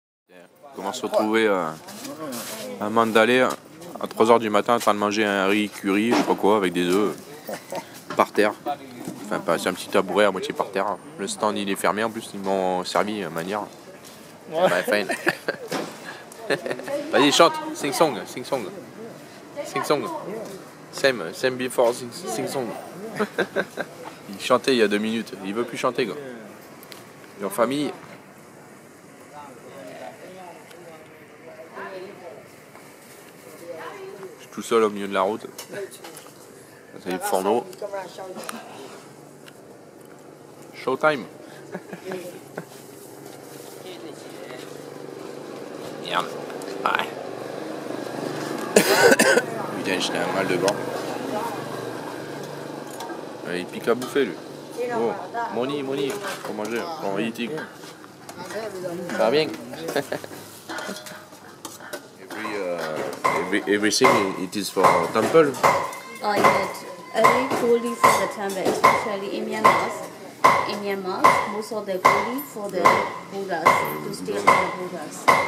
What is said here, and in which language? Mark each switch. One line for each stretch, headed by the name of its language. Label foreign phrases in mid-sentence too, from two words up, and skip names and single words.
French: Comment se retrouver à Mandalay à 3 h du matin en train de manger un riz curry, je sais pas quoi, avec des œufs par terre. Enfin, c'est un petit tabouret à moitié par terre. Le stand il est fermé en plus, ils m'ont servi manière. Ouais. Bah, fine. Vas-y, chante,
English: sing song, sing song. Sing song. Same before sing song.
French: Il chantait il y a 2 minutes, il veut plus chanter quoi. Et en famille. Je suis tout seul au milieu de la route. C'est le fourneau. Showtime. Merde. Ouais. Putain, j'ai un mal de gorge. Il pique à bouffer lui. Oh, Moni, pour manger, pour eating. Ça va bien.
English: Everything it is for temple. Oh yes, every goli for the temple, especially in Myanmar. In Myanmar, most of the goli for the Buddhas, to steal the Buddhas.